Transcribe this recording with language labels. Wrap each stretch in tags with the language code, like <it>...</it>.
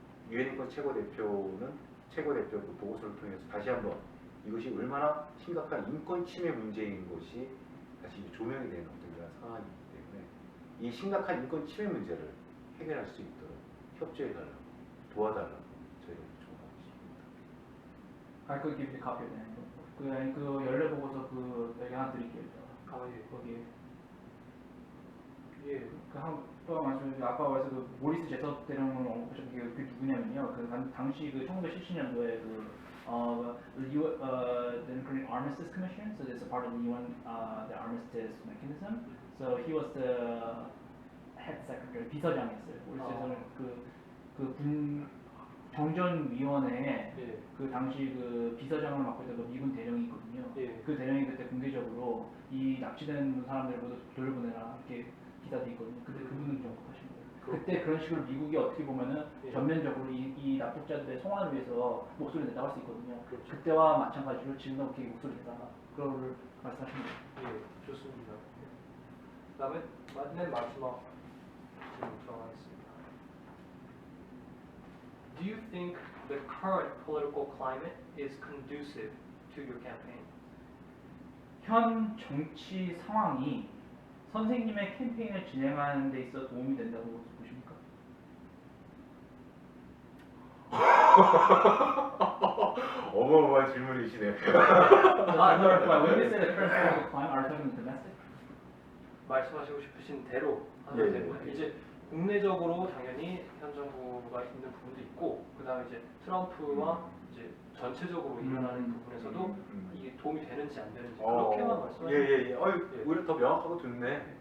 <ko>유엔 인권 최고 대표는 최고 대표 그 보고서를 통해서 다시 한번 이것이 얼마나 심각한 인권 침해 문제인 것이 다시 조명이 되는 어떤 그런 상황이기 때문에 이 심각한 인권 침해 문제를 해결할 수 있도록 협조해달라고 도와달라고 저희가 요청하고 있습니다.</ko> <en>I could give you a copy of that.</en> <ko>그 연례 보고서 그 여기 하나 드릴게요. 아 예. 거기에 예. 또 말씀드린 아까 말해서 그 모리스 제섭 대령을 언급하신 게 그게 누구냐면요. 그 당시 그 1977년도에</ko> <en>the Korean Armistice Commission, so this is a part of the UN, the armistice mechanism. So he was the head secretary,</en> <ko>비서장이었어요. 모리스 제섭은 그군 정전위원회에 예. 그 당시 그 비서장을 맡고 있던 그 미군 대령이 있거든요. 예. 그 대령이 그때 공개적으로 이 납치된 사람들 모두 돌려보내라 이렇게 기사도 있거든요. 근데 그분은 좀 언급하신 거예요. 그때 그런 식으로 미국이 어떻게 보면은 예. 전면적으로 이 납북자들의 송환을 위해서 목소리를 냈다고 할 수 있거든요. 그렇죠. 그때와 마찬가지로 지금도 그렇게 목소리를 냈다가 그거를 말씀하신 거예요. 예, 좋습니다. 그다음에 맨 마지막 질문 들어가겠습니다.</ko> <en>Do you think the current political climate is conducive to your campaign?</en> <ko>현 정치 상황이 선생님의 캠페인을 진행하는 데 있어 도움이 된다고 보십니까? 어마어마한 질문이시네요.</ko> <en>When you say the current political climate, are you talking domestic?</en> <ko>말씀하시고 싶으신 대로 예, 하면 예. 되고 이제 국내적으로 당연히 현 정부가 있는 부분도 있고 그다음에 이제 트럼프와 이제 전체적으로 일어나는 부분에서도 이게 도움이 되는지 안 되는지 그렇게만 말씀하시면 예예예. 예. 오히려 더 명확하고 좋네.</ko>